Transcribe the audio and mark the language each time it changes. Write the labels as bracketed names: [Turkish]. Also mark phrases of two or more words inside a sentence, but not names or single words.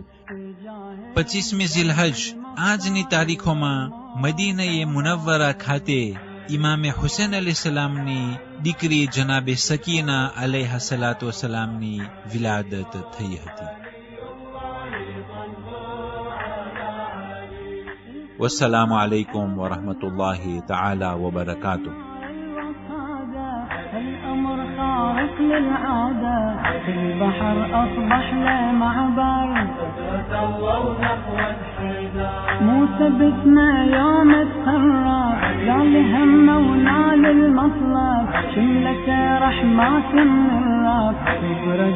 [Gujarati] 25મી ઝિલહજ આજની તારીખોમાં મદીને મુનવ્વરા ખાતે ઇમામે હુસૈન અલૈહિસ્સલામની દીકરી જનાબે સકીના [Arabic] عليه الصلاة والسلام [Gujarati] વિલાદત થઈ હતી. [Arabic] والسلام عليكم ورحمة الله تعالى وبركاته. للعادة في البحر أصبح له معبر موسى باسمه يوم اتقرى قال همه ونال المطلب شملة رحمات من الرب تبرد